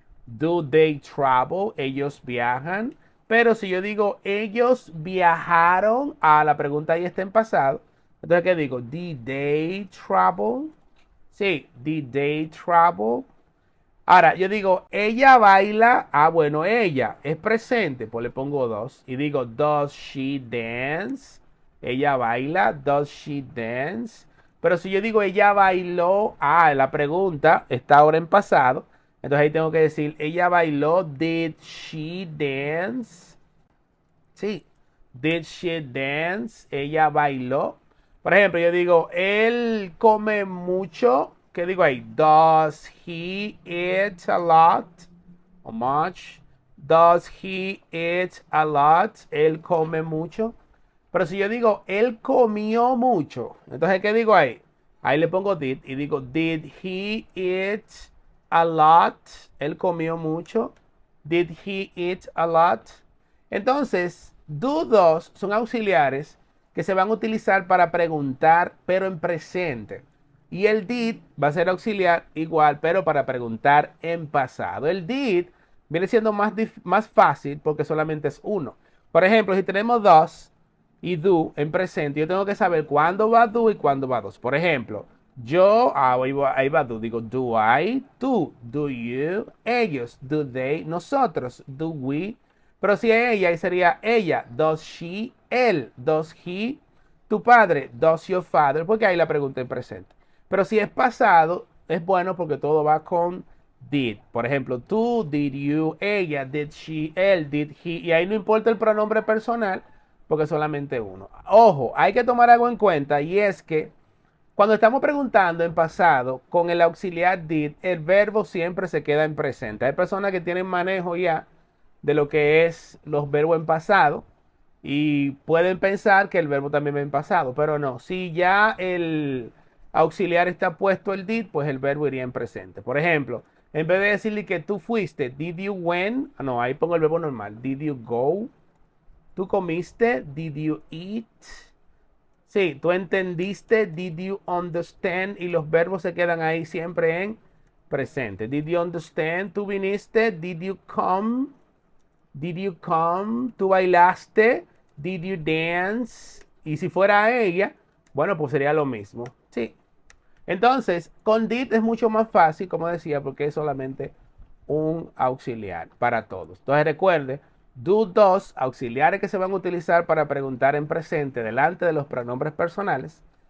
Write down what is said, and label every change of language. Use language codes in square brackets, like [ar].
[en] Do they travel? [es] Ellos viajan. Pero si yo digo, ellos viajaron, la pregunta ahí está en pasado. Entonces, ¿qué digo? [en] Did they travel? Sí, did they travel? [es] Ahora, yo digo, ella baila. Bueno, ella es presente, pues le pongo dos. Y digo, [en] does she dance? [es] Ella baila, [en] does she dance? [es] Pero si yo digo, ella bailó, la pregunta está ahora en pasado. Entonces ahí tengo que decir, ella bailó, [en] did she dance? Sí, did she dance? [es] Ella bailó. Por ejemplo, yo digo, él come mucho. ¿Qué digo ahí? [en] Does he eat a lot? Or much? Does he eat a lot? [es] Él come mucho. Pero si yo digo, él comió mucho, entonces, ¿qué digo ahí? Ahí le pongo did y digo, [en] did he eat a lot? [es] Él comió mucho. [en] Did he eat a lot? [es] Entonces, do, dos son auxiliares que se van a utilizar para preguntar, pero en presente. Y el did va a ser auxiliar igual, pero para preguntar en pasado. El did viene siendo más fácil porque solamente es uno. Por ejemplo, si tenemos dos y do en presente, yo tengo que saber cuándo va do y cuándo va dos. Por ejemplo, yo, ahí va do, digo, do I, tú, do you, ellos, do they, nosotros, do we. Pero si es ella, ahí sería ella, does she, él, does he, tu padre, does your father, porque ahí la pregunta en presente. Pero si es pasado, es bueno porque todo va con did. Por ejemplo, tú, did you, ella, did she, él, did he. Y ahí no importa el pronombre personal porque solamente uno. Ojo, hay que tomar algo en cuenta y es que cuando estamos preguntando en pasado con el auxiliar did, el verbo siempre se queda en presente. Hay personas que tienen manejo ya de lo que es los verbos en pasado y pueden pensar que el verbo también va en pasado, pero no. Si ya el auxiliar está puesto el did, pues el verbo iría en presente. Por ejemplo, en vez de decirle que tú fuiste, [en] did you went? [es] No, ahí pongo el verbo normal. [en] Did you go? [es] ¿Tú comiste? [en] Did you eat? [es] Sí, tú entendiste, [en] did you understand? [es] Y los verbos se quedan ahí siempre en presente. [en] Did you understand? [es] Tú viniste, [en] did you come? Did you come? [es] Tú bailaste, [en] did you dance? [es] Y si fuera ella, bueno, pues sería lo mismo. Sí. Entonces, con did es mucho más fácil, como decía, porque es solamente un auxiliar para todos. Entonces recuerde, do, dos, auxiliares que se van a utilizar para preguntar en presente delante de los pronombres personales.